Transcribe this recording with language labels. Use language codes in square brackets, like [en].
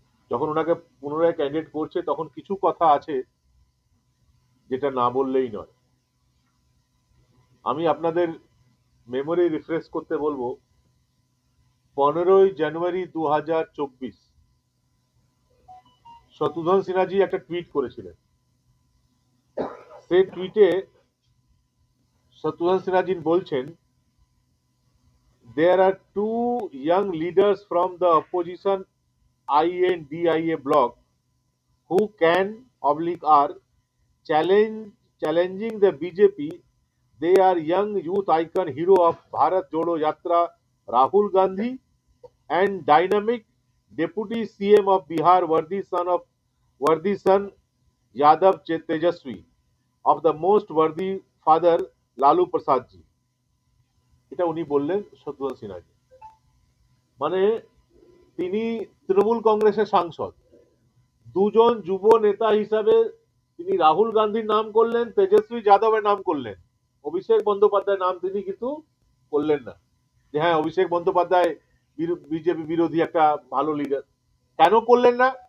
[bn] যখন ওনাকে পুনরায় ক্যান্ডিডেট করছে তখন কিছু কথা আছে যেটা না বললেই নয়। আমি আপনাদের মেমোরি রিফ্রেশ করতে বলবো, 15 জানুয়ারি 2024 শত্রুঘ্ন সিনহাজি একটা টুইট করেছিলেন। সেই টুইটে শত্রুঘ্ন সিনহাজি বলছেন, [en] there are two young leaders from the opposition INDIA bloc who can are challenging the BJP. They are young youth icon hero of Bharat Jodo Yatra Rahul Gandhi and dynamic deputy CM of Bihar worthy son Yadav Tejaswi of the most worthy father Lalu Prasad ji. [bn] এটা উনি বললেন শত্রুঘ্ন সিনহাজি। মানে তিনি তৃণমূল কংগ্রেসের সাংসদ, দুজন যুব নেতা হিসাবে তিনি রাহুল গান্ধীর নাম করলেন, তেজস্বী যাদবের নাম করলেন, অভিষেক বন্দ্যোপাধ্যায়ের নাম তিনি কিন্তু করলেন না যে হ্যাঁ অভিষেক বন্দ্যোপাধ্যায় বিজেপি বিরোধী একটা ভালো লিডার। কেন করলেন না?